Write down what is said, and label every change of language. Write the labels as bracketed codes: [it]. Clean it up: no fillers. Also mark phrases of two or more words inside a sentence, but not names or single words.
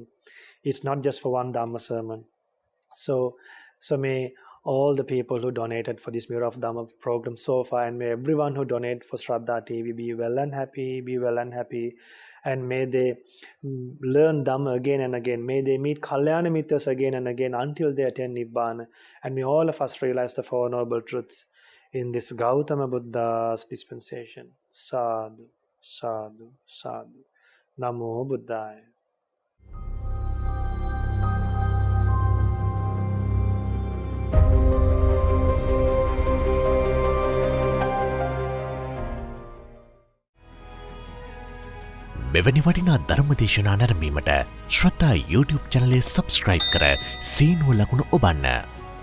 [en] It's not just for one Dhamma sermon. So may all the people who donated for this Mirror of Dhamma program so far, and may everyone who donated for Shraddha TV be well and happy, and may they learn Dhamma again and again. May they meet [pi] Kalyana Mitras [en] again and again until they attain Nibbana. And may all of us realize the Four Noble Truths in this Gautama Buddha's dispensation. [pi] Sadhu, sadhu, sadhu. Namo Buddhaya. [si] මෙවැනි වටිනා ධර්ම දේශනා නැරඹීමට ශ්‍රද්ධා YouTube චැනලය සබස්ක්‍රයිබ් කර සීනුව ලකුණ ඔබන්න.